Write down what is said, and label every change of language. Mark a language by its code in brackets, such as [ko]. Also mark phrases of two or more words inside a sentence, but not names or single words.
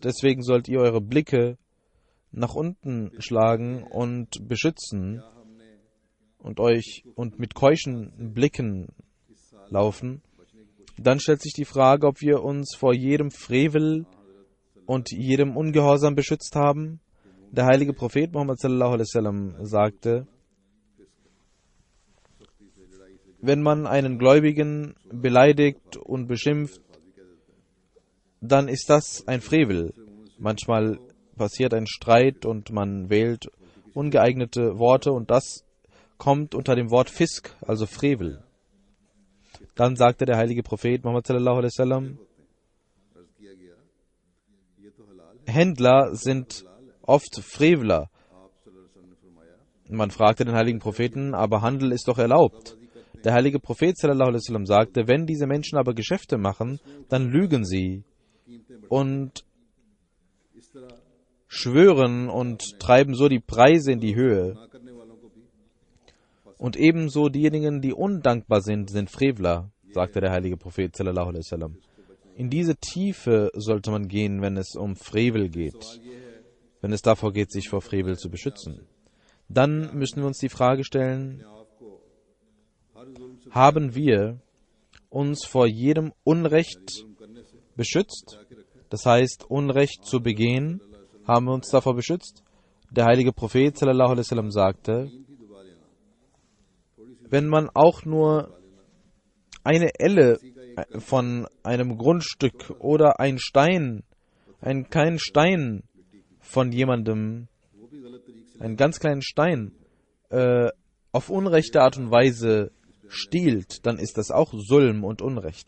[de] Deswegen sollt ihr eure Blicke nach unten schlagen und beschützen und mit keuschen Blicken laufen. Dann stellt sich die Frage, ob wir uns vor jedem Frevel und jedem Ungehorsam beschützt haben. Der heilige Prophet Muhammad [ar] صلى الله عليه وسلم [de] sagte, wenn man einen Gläubigen beleidigt und beschimpft, dann ist das ein Frevel. Manchmal passiert ein Streit und man wählt ungeeignete Worte und das kommt unter dem Wort Fisk, also Frevel. Dann sagte der heilige Prophet Muhammad [ar] صلى الله عليه وسلم, [de] Händler sind oft Frevler. Man fragte den heiligen Propheten, aber Handel ist doch erlaubt. Der heilige Prophet [ar] صلى الله عليه وسلم [de] sagte, wenn diese Menschen aber Geschäfte machen, dann lügen sie und schwören und treiben so die Preise in die Höhe. Und ebenso diejenigen, die undankbar sind, sind Frevler, sagte der heilige Prophet [ar] صلى الله عليه وسلم. [de] In diese Tiefe sollte man gehen, wenn es um Frevel geht, wenn es davor geht, sich vor Frevel zu beschützen. Dann müssen wir uns die Frage stellen, haben wir uns vor jedem Unrecht beschützt? Das heißt, Unrecht zu begehen, haben wir uns davor beschützt? Der heilige Prophet [ar] صلى الله عليه وسلم [de] sagte, wenn man auch nur eine Elle von einem Grundstück oder einen kleinen Stein von jemandem, einen ganz kleinen Stein, auf unrechte Art und Weise stiehlt, dann ist das auch Sulm und Unrecht.